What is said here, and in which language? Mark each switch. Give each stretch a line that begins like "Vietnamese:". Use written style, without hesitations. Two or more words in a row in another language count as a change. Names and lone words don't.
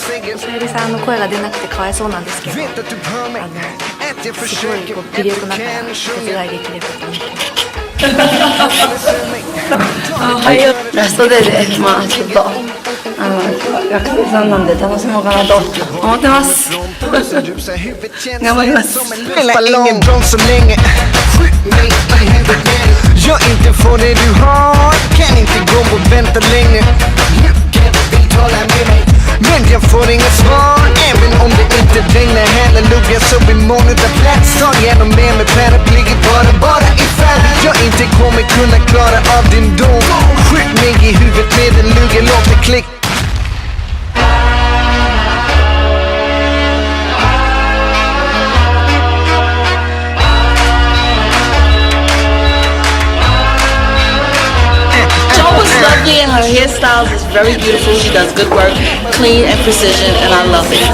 Japanese: さゆりさんの声が出なくてかわいそうなんですけど、すごいこう微力ながら手伝いできればと思ってラストデーで、まあちょっと学生さんなんで楽しもうかなと思ってます。頑張ります。
Swedish: Jag inte får det du har, kan inte gå och vänta länge. Nu kan vi tala med mig, men jag får inga svar. Även om det inte regnar, halleluja, så blir molnet av plats. Ta gärna med mig paraplyet bara ifall jag inte kommer kunna klara av din dom. Skjut mig i huvudet med en lugga, låt det klick.
English: Lovely and her hairstyles is very beautiful. She does good work, clean and precision, and I love it.